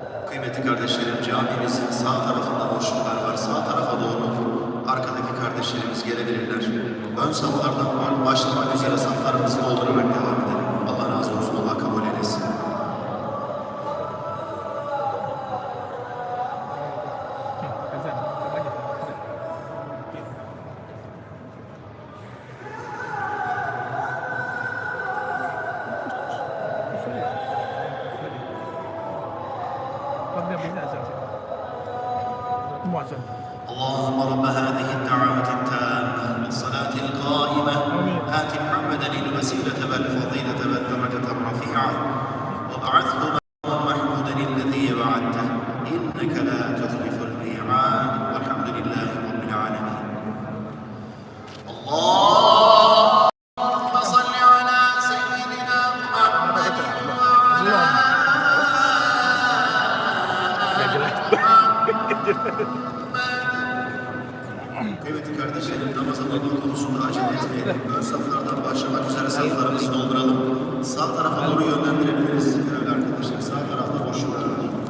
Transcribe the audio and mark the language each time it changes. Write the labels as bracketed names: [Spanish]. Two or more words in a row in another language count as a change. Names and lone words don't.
[Turkish] Kıymetli kardeşlerim, camimizin sağ tarafında boşluklar var. Sağ tarafa doğru arkadaki kardeşlerimiz gelebilirler. Ön saflardan başlamak üzere saflarımızı doldurarak devam edelim. Allah razı olsun, Allah kabul eylesin. [Malay] Azan, apa aja? Benda benda azan. Muazzam. [Arabic] اللهم رب هذه الدعوة التامة والصلاة القائمة آت محمدا الوسيلة والفضيلة والدرجة الرفيعة وابعثه مقاما محمودا الذي وعدته إنك لا تخلف الميعاد والحمد لله رب العالمين. اللهم صل على سيدنا محمد وعلى [Turkish] Kıymetli kardeşlerim, namaza durma konusunda acele etmeyelim. Ön saflardan başlamak üzere saflarımızı dolduralım. Sağ tarafa doğru yönlendirebiliriz değerli arkadaşlar. Sağ tarafta boşluklar var.